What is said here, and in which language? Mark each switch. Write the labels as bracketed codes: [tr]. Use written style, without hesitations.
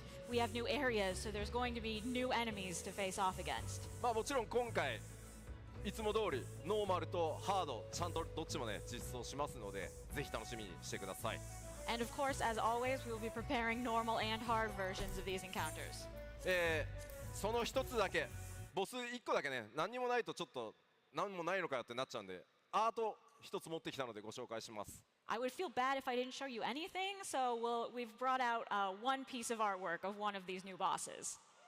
[en] We have new areas, so there's going to be new enemies to face off against. [ja] まあもちろん今回いつも通りノーマルとハードちゃんとどっちもね実装しますのでぜひ楽しみにしてください。 [en] And of course, as always, we will be preparing normal and hard versions of these encounters. [ja] その一つだけボス1個だけね何にもないとちょっと何もないのかよってなっちゃうんでアート一つ持ってきたのでご紹介します。 [en] I would feel bad if I didn't show you anything, so we've brought out one piece of artwork of one of these new bosses.